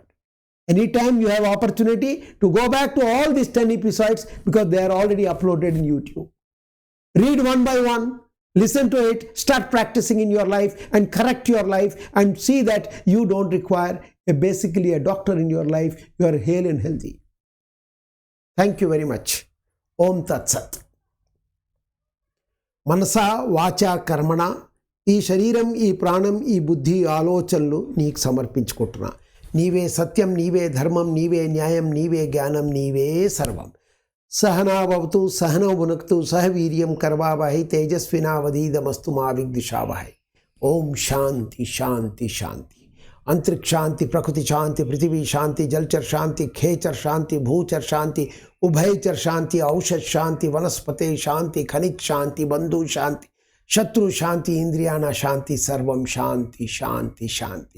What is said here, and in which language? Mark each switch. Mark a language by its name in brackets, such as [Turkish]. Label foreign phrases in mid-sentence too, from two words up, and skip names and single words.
[English] Anytime you have opportunity to go back to all these 10 episodes, because they are already uploaded in YouTube. Read one by one, listen to it, start practicing in your life and correct your life and see that you don't require basically a doctor in your life. You are hale and healthy. Thank you very much. [Sanskrit] Om Tat Sat. మనసా వాచా కర్మణ, [Telugu] ఈ శరీరం, ఈ ప్రాణం, ఈ బుద్ధి, ఆలోచనలు నీకు సమర్పించుకుంటున్నా. నీవే సత్యం, నీవే ధర్మం, నీవే న్యాయం, నీవే జ్ఞానం, నీవే సర్వం. [Sanskrit] సహనావతు సహనౌ భునక్తు సహ వీర్యం కర్వావహై తేజస్వినావధీతమస్తు మా విద్విషావహై. ఓం శాంతి శాంతి శాంతి. अंतरिक्ष शांति, प्रकृति शांति, पृथ्वी शांति, जलचर शांति, खेचर शांति, भूचर शांति, उभयचर शांति, औषध शांति, वनस्पति शांति, खनिज शांति, बंधु शांति, शत्रु शांति, इंद्रियाणा शांति, सर्वं शांति शांति शांति.